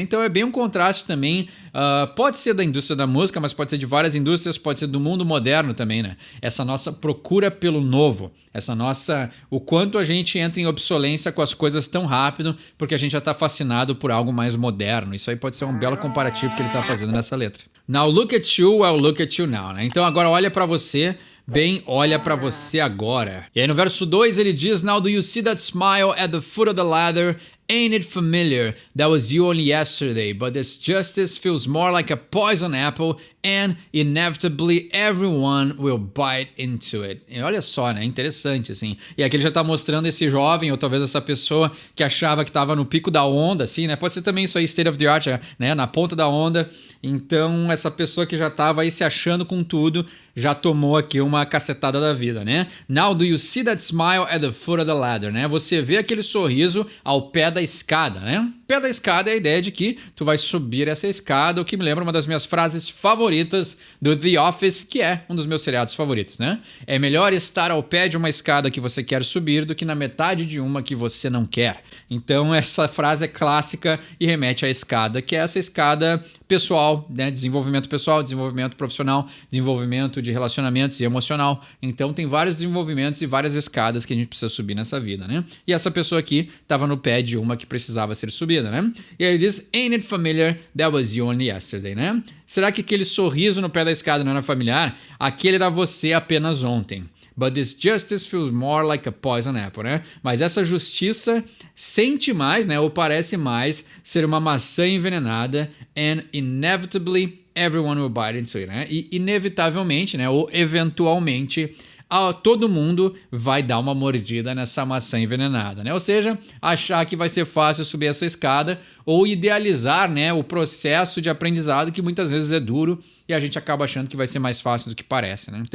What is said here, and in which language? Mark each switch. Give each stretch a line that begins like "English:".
Portuguese: Então, é bem um contraste também. Pode ser da indústria da música, mas pode ser de várias indústrias, pode ser do mundo moderno também, né? Essa nossa procura pelo novo, o quanto a gente entra em obsolência com as coisas tão rápido, porque a gente já está fascinado por algo mais moderno. Isso aí pode ser um belo comparativo que ele está fazendo nessa letra.
English: Now look at you, I'll look at you now, né?
Portuguese: Então agora olha para você, bem, olha para você agora. E aí no verso 2 ele diz:
English: Now do you see that smile at the foot of the ladder? Ain't it familiar? That was you only yesterday, but this justice feels more like a poison apple and inevitably everyone will bite into it.
Portuguese: E olha só, né? Interessante, assim. E aqui ele já tá mostrando esse jovem, ou talvez essa pessoa que achava que tava no pico da onda, assim, né? Pode ser também isso aí,
English: state of the art,
Portuguese: né? Na ponta da onda. Então, essa pessoa que já tava aí se achando com tudo, já tomou aqui uma cacetada da vida, né?
English: Now do you see that smile at the foot of the ladder, né?
Portuguese: Você vê aquele sorriso ao pé da escada, né? Pé da escada é a ideia de que tu vai subir essa escada, o que me lembra uma das minhas frases favoritas do The Office, que é um dos meus seriados favoritos, né? É melhor estar ao pé de uma escada que você quer subir do que na metade de uma que você não quer. Então essa frase é clássica e remete à escada, que é essa escada pessoal, né? Desenvolvimento pessoal, desenvolvimento profissional, desenvolvimento de relacionamentos e emocional. Então tem vários desenvolvimentos e várias escadas que a gente precisa subir nessa vida, né? E essa pessoa aqui estava no pé de uma que precisava ser subida, né? E aí ele diz,
English: ain't it familiar? That was you only yesterday, né?
Portuguese: Será que aquele sorriso no pé da escada não era familiar? Aquele era você apenas ontem.
English: But this justice feels more like a poison apple, né?
Portuguese: Mas essa justiça sente mais, né? Ou parece mais ser uma maçã envenenada
English: and inevitably everyone will bite into it,
Portuguese: né? E inevitavelmente, né? Ou eventualmente todo mundo vai dar uma mordida nessa maçã envenenada, né? Ou seja, achar que vai ser fácil subir essa escada ou idealizar, né, o processo de aprendizado que muitas vezes é duro e a gente acaba achando que vai ser mais fácil do que parece, né?